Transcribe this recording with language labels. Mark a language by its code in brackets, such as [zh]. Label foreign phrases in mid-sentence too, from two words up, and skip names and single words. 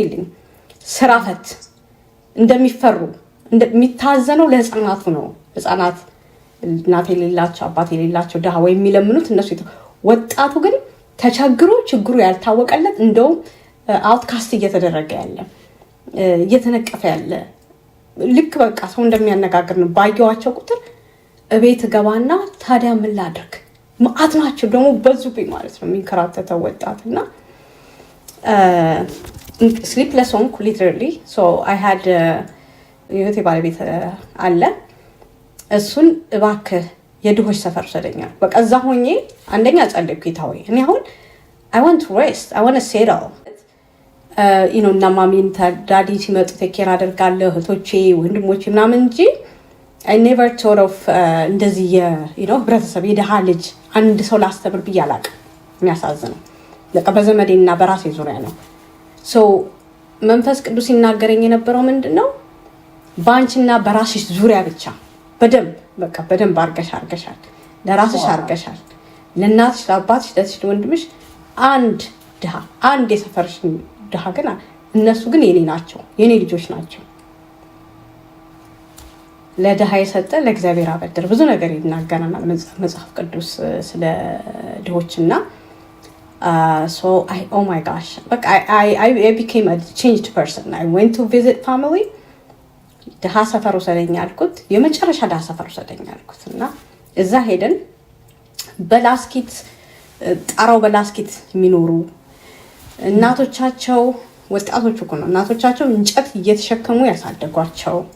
[am] ይልኝ ስራ ፈት እንደሚፈሩ እንደሚታዘነው ለህፃናቱ ነው። ህፃናት እናት የሌላቸው አባት የሌላቸው ድሃ ወይ የሚለምኑት እነሱ ወጣቱ ግን ተቸግሮ ችግሩ ያልታወቀለት እንደው አውትካስት እየተደረገ ያለ እየተነቀፈ ያለ ልክ በቃ ሰው እንደሚያነጋግር ነው። ባየዋቸው ቁጥር እቤት ገባና ታዲያ ምን ላድርግ ማአት ናቸው ደግሞ በዙብኝ ማለት ነው የሚንከራተተው ወጣትና sleepless ሆንኩ [en] literally so I had [am] የህይወቴ ባለቤት አለ እሱን እባክህ የድሆች ሰፈር ወሰደኛል። በቃ እዛ ሆኜ አንደኛ ጸለይኩ ጌታዬ እኔ አሁን [en] I want to rest I want to settle [am] እና ማሚን ዳዲ ሲመጡ ተኬር አደርጋለሁ እህቶቼ ወንድሞቼ ምናምን እንጂ [en] I never thought of [am] እንደዚህ ህብረተሰብ የድሃ ልጅ አንድ ሰው ላስተምር ብዬ አላውቅም። የሚያሳዝነው በቃ በዘመዴና በራሴ ዙሪያ ነው። so መንፈስ ቅዱስ ይናገረኝ የነበረው ምንድነው ባንቺና በራስሽ ዙሪያ ብቻ በደንብ አርገሻል ለራስሽ አርገሻል ለእናትሽ ለአባትሽ ለእህትሽ ለወንድምሽ አንድ ድሃ አንድ የሰፈርሽ ድሃ ግን እነሱ ግን የኔ ናቸው፣ የኔ ልጆች ናቸው። ለድሃ የሰጠ ለእግዚአብሔር አበድር ብዙ ነገር ይናገረናል መጽሐፍ ቅዱስ ስለ ድሆችና [en] so oh my gosh like I became a changed person. I went to visit family. [am] ድሃ ሰፈር ወሰደኝ አልኩት፣ የመጨረሻ ድሃ ሰፈር ወሰደኝ አልኩት እና እዛ ሄደን በላስኪት ጣራው በላስኪት የሚኖሩ እናቶቻቸው ወጣቶች እኮ ነው እናቶቻቸው እንጨት እየተሸከሙ ያሳደጓቸው፣